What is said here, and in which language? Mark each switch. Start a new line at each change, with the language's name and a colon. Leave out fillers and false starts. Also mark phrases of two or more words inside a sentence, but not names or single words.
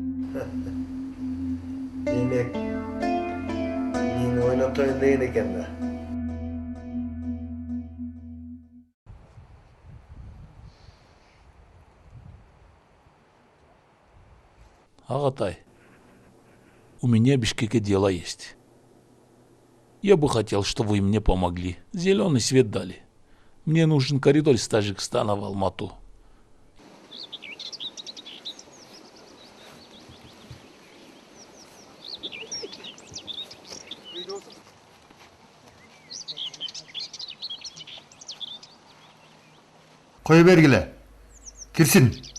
Kyrgyz: Демек, мени ойнотоюн деген экен да. Агатай,
Russian: у меня в Бишкеке дело есть. Я бы хотел, чтобы вы мне помогли. Зеленый свет дали. Мне нужен коридор из Таджикистана в Алмату.
Kyrgyz: Кое бергиле. Кирсин.